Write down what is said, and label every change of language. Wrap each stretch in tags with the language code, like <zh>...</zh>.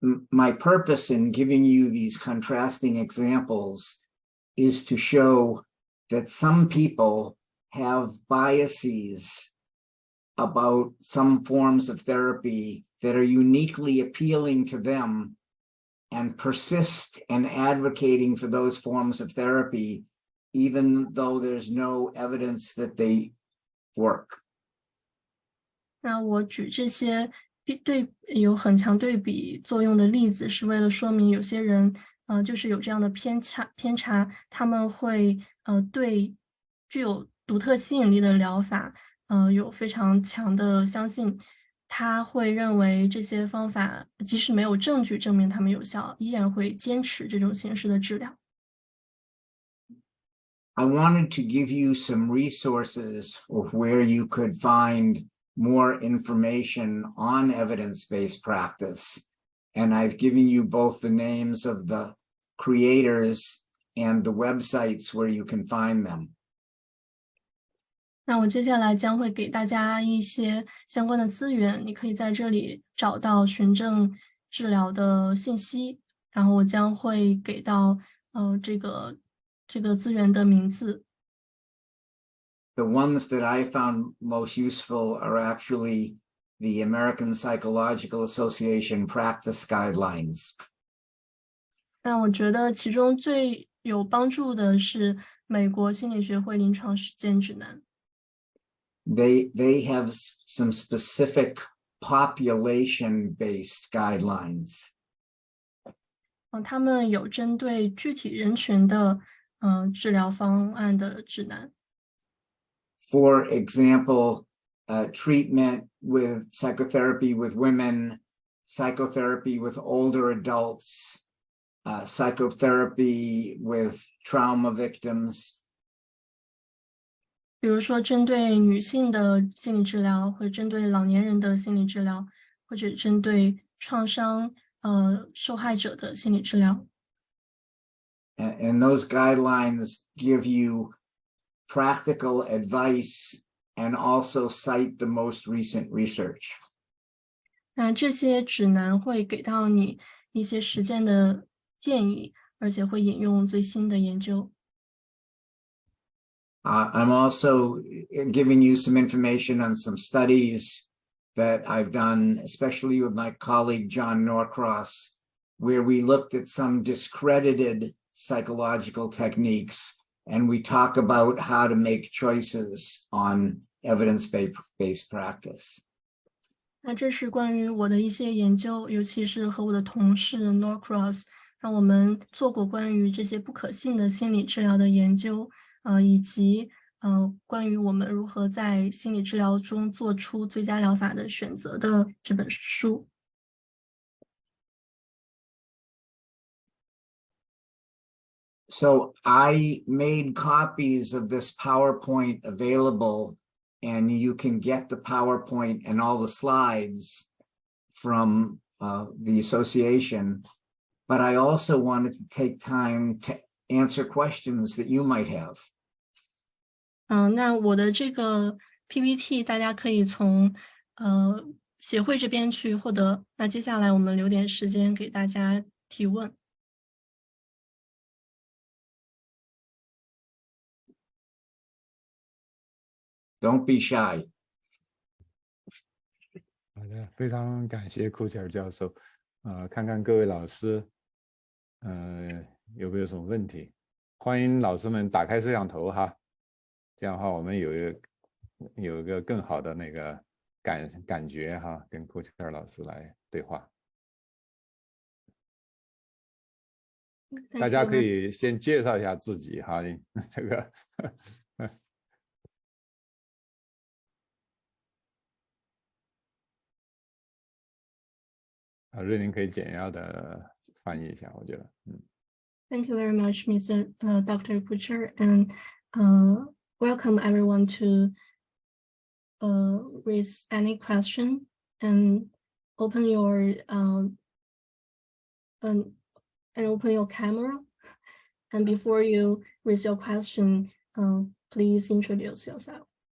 <en>My purpose in giving you these contrasting examples is to show that some people have biases about some forms of therapy that are uniquely appealing to them and persist in advocating for those forms of therapy, even though there's no evidence that they work.</en> <zh>那我举这些有很强对比作用的例子，是为了说明有些人就是有这样的偏差，他们会对具有独特吸引力的疗法有非常强的相信。他会认为这些方法即使没有证据证明它们有效，依然会坚持这种形式的治疗。</zh> <en>I wanted to give you some resources of where you could find more information on evidence-based practice. And I've given you both the names of the creators and the websites where you can find them.</en> <zh>那我接下来将会给大家一些相关的资源，你可以在这里找到循证治疗的信息，然后我将会给到这个资源的名字。</zh> <en>The ones that I found most useful are actually the American Psychological Association practice guidelines.</en> <zh>那我觉得其中最有帮助的是美国心理学会临床实践指南。</zh> <en>They have some specific population-based guidelines.</en> <zh>他们有针对具体人群的治疗方案的指南。</zh> <en>For example, treatment with psychotherapy with women, psychotherapy with older adults, psychotherapy with trauma victims.</en> <zh>比如说，针对女性的心理治疗，或者针对老年人的心理治疗，或者针对创伤受害者的心理治疗。</zh> <en>And those guidelines give you practical advice and also cite the most recent research.</en> <zh>那这些指南会给到你一些实践的建议，而且会引用最新的研究。</zh> <en>I'm also giving you some information on some studies that I've done, especially with my colleague John Norcross, where we looked at some discredited psychological techniques and we talk about how to make choices on evidence-based practice.</en> <zh>那这是关于我的一些研究，尤其是和我的同事 Norcross， 让我们做过关于这些不可信的心理治疗的研究，以及关于我们如何在心理治疗中做出最佳疗法的选择的这本书。</zh> <en>So I made copies of this PowerPoint available, and you can get the PowerPoint and all the slides from the association. But I also wanted to take time to answer questions that you might have.</en> <zh>那我的这个 PPT 大家可以从协会这边去获得。那接下来我们留点时间给大家提问。</zh> <en>Don't be shy.</en> <zh>好的，非常感谢库切尔教授。看看各位老师，有没有什么问题？欢迎老师们打开摄像头哈，这样的话我们有一个更好的那个感觉哈，跟库切尔老师来对话。大家可以先介绍一下自己哈，这个。瑞林可以简要的翻译一下，我觉得。</zh> <en>Thank you very much, Dr. Koocher, and welcome everyone to raise any question and open your camera. And before you raise your question, please introduce yourself.</en>